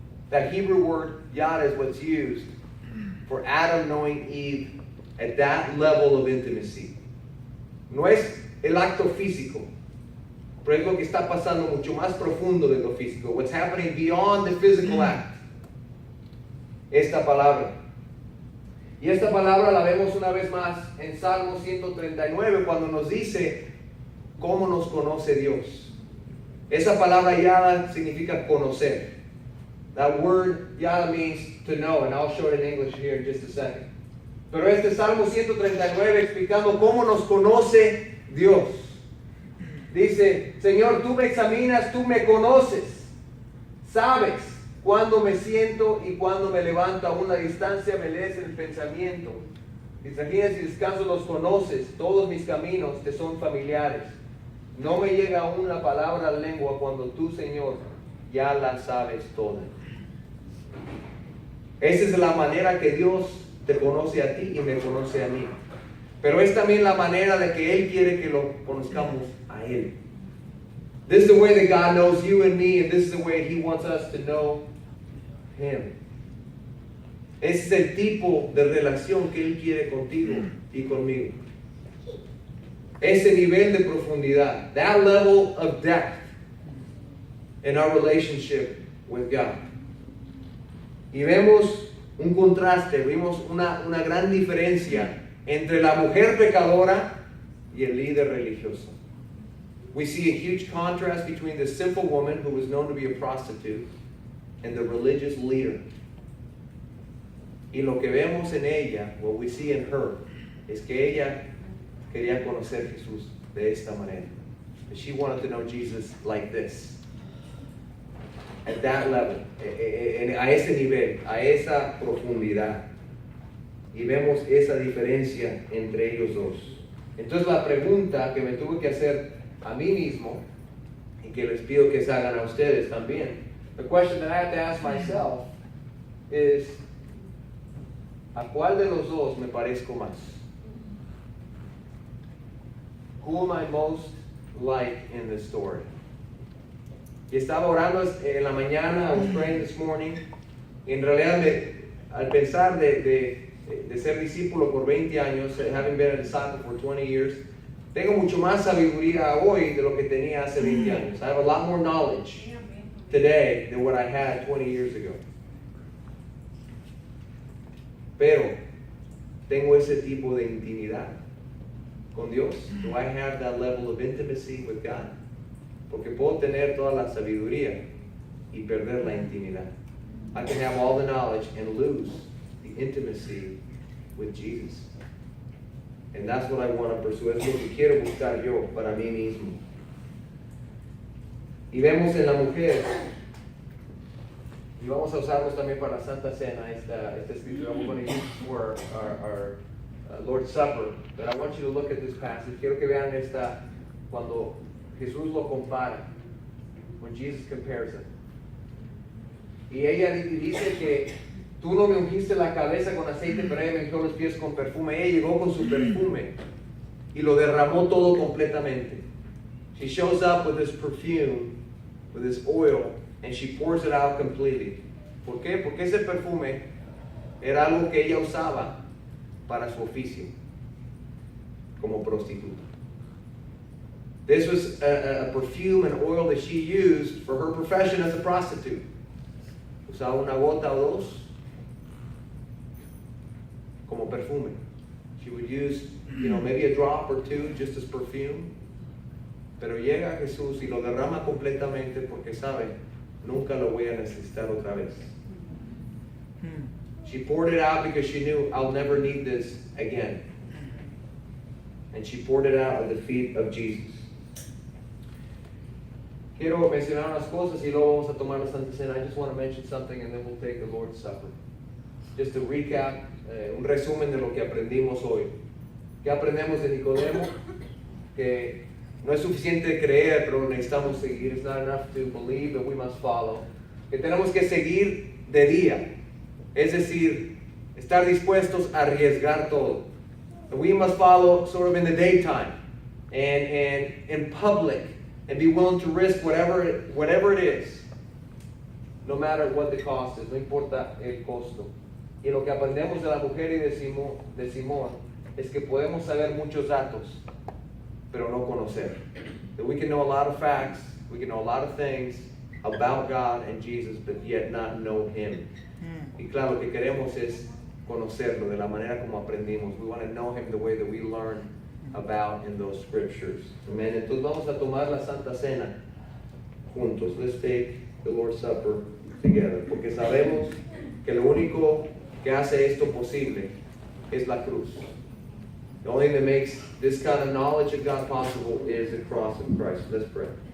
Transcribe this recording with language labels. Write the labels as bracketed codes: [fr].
[en] That Hebrew word yad is what's used for Adam knowing Eve at that level of intimacy. [es] No es el acto físico, pero es lo que está pasando mucho más profundo de lo físico. [en] What's happening beyond the physical act. [es] Esta palabra. Y esta palabra la vemos una vez más en Salmo 139 cuando nos dice cómo nos conoce Dios. Esa palabra yada significa conocer. [en] That word yada means to know, and I'll show it in English here in just a second. [es] Pero este Salmo 139 explicando cómo nos conoce Dios. Dice, Señor, tú me examinas, tú me conoces. Sabes cuándo me siento y cuándo me levanto. A una distancia me lees el pensamiento. Mis trajines y descansos los conoces. Todos mis caminos te son familiares. No me llega aún la palabra a la lengua cuando tú, Señor, ya la sabes toda. Esa es la manera que Dios te conoce a ti y me conoce a mí. Pero es también la manera de que Él quiere que lo conozcamos a Él. [en] This is the way that God knows you and me, and this is the way He wants us to know Him. [es] Ese es el tipo de relación que Él quiere contigo y conmigo. Ese nivel de profundidad, [en] that level of depth in our relationship with God. [es] Y vemos un contraste, vimos una gran diferencia entre la mujer pecadora y el líder religioso. [en] We see a huge contrast between the simple woman who was known to be a prostitute and the religious leader. [es] Y lo que vemos en ella, [en] what we see in her, [es] es que ella quería conocer a Jesús de esta manera. [en] And she wanted to know Jesus like this. At that level, [es] a ese nivel, a esa profundidad. Y vemos esa diferencia entre ellos dos. Entonces la pregunta que me tuve que hacer a mí mismo, y que les pido que se hagan a ustedes también, [en] the question that I have to ask myself is, [es] ¿a cuál de los dos me parezco más? [en] Who am I most like in this story? [es] Y estaba orando en la mañana, [en] I was praying this morning, [es] y en realidad al pensar de ser discípulo por 20 años, [en] having been a disciple for 20 years, [es] tengo mucho más sabiduría hoy de lo que tenía hace 20 años. [en] I have a lot more knowledge today than what I had 20 years ago. [es] Pero tengo ese tipo de intimidad con Dios. [en] Do I have that level of intimacy with God? [es] Porque puedo tener toda la sabiduría y perder la intimidad. [en] I can have all the knowledge and lose the intimacy with Jesus. And that's what I want to pursue. [es] Es lo que quiero buscar yo para mí mismo. Y vemos en la mujer, y vamos a usarlos también para la Santa Cena, esta escritura. [en] I'm going to use for our Lord's Supper. But I want you to look at this passage. [es] Quiero que vean esta, cuando Jesús lo compara, [en] when Jesus compares it. [es] Y ella dice que tú no me ungiste la cabeza con aceite, pero ella me ungió los pies con perfume. Ella llegó con su perfume y lo derramó todo completamente. [en] She shows up with this perfume, with this oil, and she pours it out completely. [es] ¿Por qué? Porque ese perfume era algo que ella usaba para su oficio como prostituta. [en] This was a perfume and oil that she used for her profession as a prostitute. [es] Usaba una gota o dos como perfume. [en] She would use, maybe a drop or two just as perfume. [es] Pero llega a Jesús y lo derrama completamente porque sabe, nunca lo voy a necesitar otra vez. [en] She poured it out because she knew, I'll never need this again. And she poured it out at the feet of Jesus. [es] Quiero mencionar unas cosas y luego vamos a tomar la Santa Cena. [en] I just want to mention something and then we'll take the Lord's Supper. Just to recap, [es] un resumen de lo que aprendimos hoy. ¿Qué aprendemos de Nicodemo? Que no es suficiente creer, pero necesitamos seguir. [en] It's not enough to believe, but we must follow. [es] Que tenemos que seguir de día. Es decir, estar dispuestos a arriesgar todo. [en] And we must follow sort of in the daytime and in public. And be willing to risk whatever it is, no matter what the cost is, [es] no importa el costo. Y lo que aprendemos de la mujer y de Simón es que podemos saber muchos datos, pero no conocer. [en] That we can know a lot of facts, we can know a lot of things about God and Jesus, but yet not know Him. [es] Y claro, lo que queremos es conocerlo de la manera como aprendimos. [en] We want to know Him the way that we learn about in those scriptures. Amen. [es] Entonces vamos a tomar la Santa Cena juntos. [en] Let's take the Lord's Supper together. [es] Porque sabemos que lo único que hace esto posible es la cruz. [en] The only thing that makes this kind of knowledge of God possible is the cross of Christ. Let's pray.